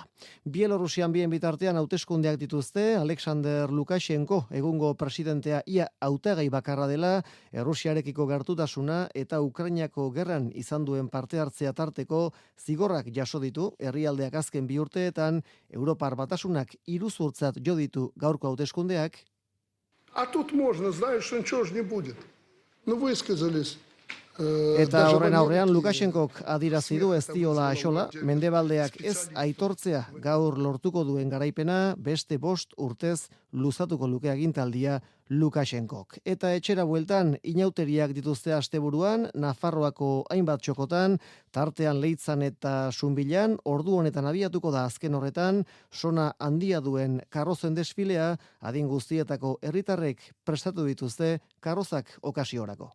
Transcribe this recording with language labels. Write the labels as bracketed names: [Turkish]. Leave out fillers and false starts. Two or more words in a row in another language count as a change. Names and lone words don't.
[Basque] Bielorusian bien bitartean hauteskundeak dituzte, Alexander Lukashenko egungo presidentea ia hautagai bakarra dela, Errusiarekiko gertutasuna eta Ukrainako gerran izan duen parte hartzea tarteko zigorrak jaso ditu herrialdeak azken 2 urteetan, Europar Batasunak iruzurtzat jo ditu gaurko hauteskundeak. [Russian] А тут можно, знаешь, что ничего ж не будет. Ну, высказались. [Basque] Eta horren aurrean Lukashenkok adirazi du ez diola axola, mendebaldeak ez aitortzea gaur lortuko duen garaipena beste 5 urtez luzatuko luke agintaldia Lukashenkok. Eta etxera bueltan inauteriak dituzte asteburuan, Nafarroako hainbat txokotan, tartean Leitzan eta Zunbilan, ordu honetan abiatuko da azken horretan, sona handia duen karrozen desfilea, adin guztietako herritarrek prestatu dituzte karrozak okasiorako.